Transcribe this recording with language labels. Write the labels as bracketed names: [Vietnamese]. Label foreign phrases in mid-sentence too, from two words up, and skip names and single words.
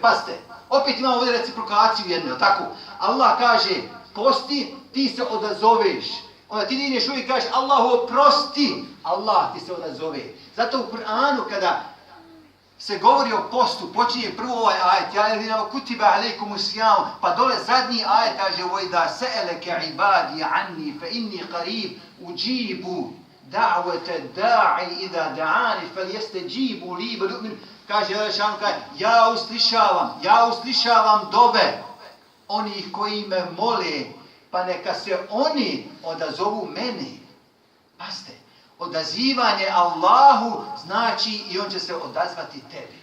[Bosnian] Pazite, opet imamo ovdje reciprokaciju jednu, tako? Allah kaže, posti, ti se odazoveš. Onda ti digneš ruke i kažeš Allahu oprosti, Allah ti se odazove. Zato u Kur'anu kada se govori o postu, počinje prvo ovaj ajet, [Arabic] يا أيها الذين كتب عليكم الصيام, [Bosnian] pa dole zadnji ajet kaže [Arabic] وَإِذَا سَأَلَكَ عِبَادِي عَنِّي فَإِنِّي قَرِيبٌ أُجِيبُ دَعْوَةَ الدَّاعِ إِذَا دَعَانِ فَلْيَسْتَجِيبُوا لِي وَلْيُؤْمِنُوا. [Bosnian] Kaže Đelešanu, ja uslišavam dove onih koji me mole, pa neka se oni odazovu meni. Pazite, odazivanje Allahu znači i on će se odazvati tebi.